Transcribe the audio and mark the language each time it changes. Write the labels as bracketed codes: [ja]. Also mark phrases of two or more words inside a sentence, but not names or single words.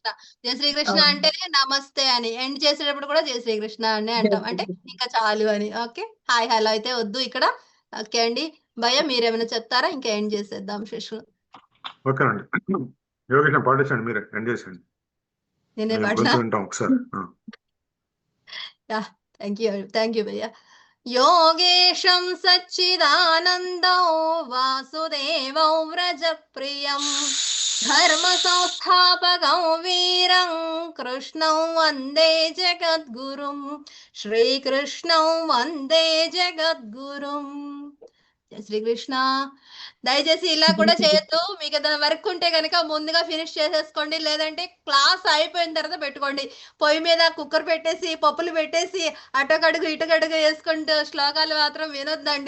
[te] జై శ్రీకృష్ణ అంటేనే నమస్తే అని, ఎండ్ చేసేటప్పుడు కూడా జై శ్రీకృష్ణ అని అంటాం, అంటే ఇంకా చాలు అని. ఓకే, [en] hi hello [te] అయితే వద్దు ఇక్కడ. ఓకే అండి, భయ్య మీరేమైనా చెప్తారా? ఇంకా ఎండ్ చేసేద్దాం సెషన్. ఓకేనండి, యోగేష్ పాటించండి, మీరే ఎండ్ చేసేయండి. నేనే వింటాం ఒకసారి. [en] thank you భయ్య. [sa] योगेशं सच्चिदानन्दौ वासुदेवौ व्रजप्रियं धर्मसंस्थापकौ वीरं कृष्णौ वन्दे जगद्गुरुं श्रीकृष्णौ वन्दे जगद्गुरुं. [te] జై శ్రీకృష్ణ. దయచేసి ఇలా కూడా చేయొద్దు. మీకు ఏదైనా వర్క్ ఉంటే కనుక ముందుగా ఫినిష్ చేసేసుకోండి, లేదంటే క్లాస్ అయిపోయిన తర్వాత పెట్టుకోండి. పొయ్యి మీద కుక్కర్ పెట్టేసి పప్పులు పెట్టేసి అటొకడుగు ఇటొకడుగు వేసుకుంటూ శ్లోకాలు మాత్రం వినొద్దండి.